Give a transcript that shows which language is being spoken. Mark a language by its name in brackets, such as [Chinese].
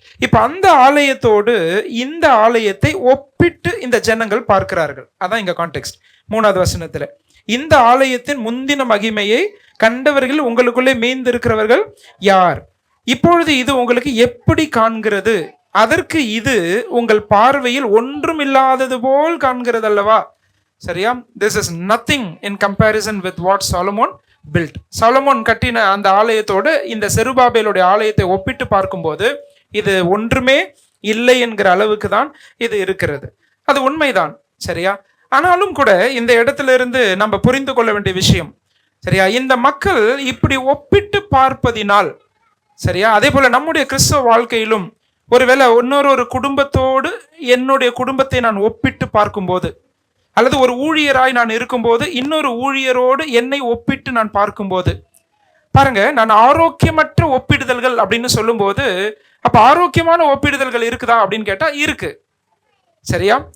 [Tamil] இப்போ அந்த ஆலயத்தோடு இந்த ஆலயத்தை ஒப்பிட்டு இந்த ஜனங்கள் பார்க்கிறார்கள். அதான் இங்க கான்டெக்ஸ்ட். 3வது வசனத்துல, இந்த ஆலயத்தின் முந்தின மகிமையை கண்டவர்கள் உங்களுக்குள்ளே மீந்திருக்கிறவர்கள் யார்? இப்பொழுது இது உங்களுக்கு எப்படி காண்கிறது? அதற்கு இது உங்கள் பார்வையில் ஒன்றும் இல்லாதது போல் காண்கிறது அல்லவா? சரியா? [English] This is nothing in comparison with what Solomon built. [Tamil] Solomon கட்டின அந்த ஆலயத்தோடு இந்த செருபாபேலுடைய ஆலயத்தை ஒப்பிட்டு பார்க்கும்போது இது ஒன்றுமே இல்லை என்கிற அளவுக்கு தான் இது இருக்கிறது. அது உண்மைதான். சரியா? ஆனாலும் கூட இந்த இடத்துல இருந்து நம்ம புரிந்து கொள்ள வேண்டிய விஷயம், சரியா, இந்த மக்கள் இப்படி ஒப்பிட்டு பார்ப்பதினால், சரியா, அதே போல நம்முடைய கிறிஸ்தவ வாழ்க்கையிலும் ஒருவேளை இன்னொரு குடும்பத்தோடு என்னுடைய குடும்பத்தை நான் ஒப்பிட்டு பார்க்கும்போது, அல்லது ஒரு ஊழியராய் நான் இருக்கும்போது இன்னொரு ஊழியரோடு என்னை ஒப்பிட்டு நான் பார்க்கும்போது, பாருங்க, நான் ஆரோக்கியமற்ற ஒப்பிடுதல்கள் அப்படின்னு சொல்லும்போது, அப்ப ஆரோக்கியமான ஒப்பிடுதல்கள் இருக்குதா அப்படின்னு கேட்டா இருக்கு. சரியா?